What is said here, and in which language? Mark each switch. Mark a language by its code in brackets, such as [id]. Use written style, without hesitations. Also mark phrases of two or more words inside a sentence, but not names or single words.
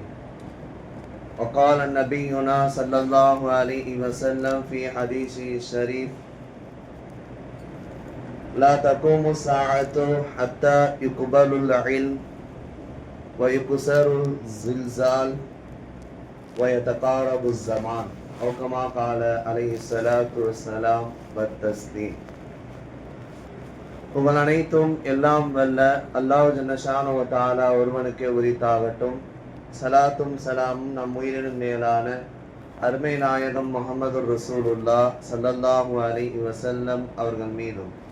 [ar] وقال نبينا صلى الله عليه وسلم في حديثه الشريف: لا تقوم الساعة حتى يقبل العلم ويكسر الزلزال ويتقارب الزمان، أو كما قال عليه الصلاة والسلام والتسليم. [ta] புகழ் அனைத்தும் எல்லாம் வல்ல அல்லாஹ் [ar] جل شأنه وتعالى [ta] ஒருவனுக்கே உரித்தாகட்டும். சலாத்தும் சலாமும் நம் உயிரினும் மேலான அருமை நாயகம் முஹம்மது ரசூலுல்லாஹ் [ar] صلى الله عليه وسلم [ta] அவர்கள் மீதும்,